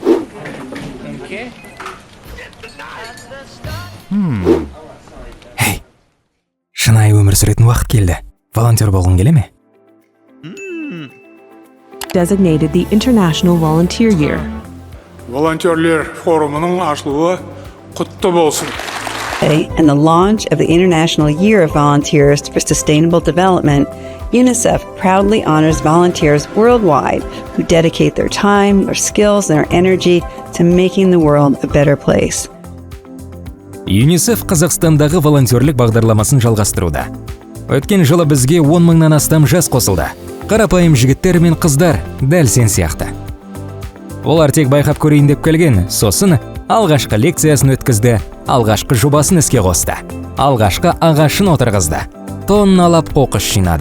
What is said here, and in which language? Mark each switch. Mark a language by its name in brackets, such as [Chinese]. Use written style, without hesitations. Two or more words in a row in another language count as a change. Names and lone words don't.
[Kazakh] Hey, шынайы өмір сүретін уақыт келді. Волонтер болғың келе ме? [English] Designated the International Volunteer Year. [Kazakh] Волонтерлер форумының ашылуы құтты болсын. [English] And the launch of the International Year of Volunteers for Sustainable Development, UNICEF proudly honors volunteers worldwide who dedicate their time, their skills, and their energy to making the world a better place. [Kazakh] ЮНИСЕФ Қазақстандағы волонтерлік бағдарламасын жалғастыруда. Өткен жылы бізге 10 мыңнан астам жас қосылды. Қарапайым жігіттер мен қыздар, дәл сен сияқты. Олар тек байқап көрейін деп келген, сосын алғашқы лекциясын өткізді, алғашқы жобасын іске қосты, алғашқы ағашын отырғызды, тонналап қоқыс жинады.